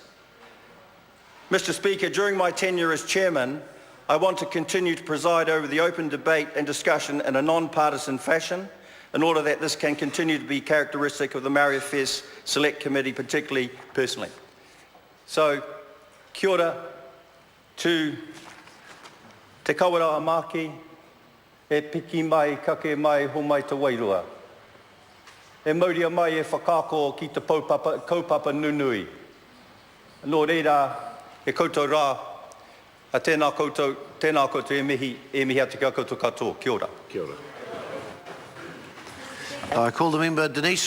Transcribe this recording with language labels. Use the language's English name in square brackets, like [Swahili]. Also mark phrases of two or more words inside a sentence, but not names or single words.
[English] Mr. Speaker, during my tenure as chairman, I want to continue to preside over the open debate and discussion in a non-partisan fashion in order that this can continue to be characteristic of the Māori Affairs Select Committee, particularly personally. So, [Māori] kia ora to te Kawerau Maki, e piki mai, kake mai, ho mai te wairua. E mauria mai e whakako ki te kaupapa nunui. Nō reira, e koutou rā, a tēnā koutou e mihi atu kia koutou katoa. Kia ora. [English] I call the member Denise.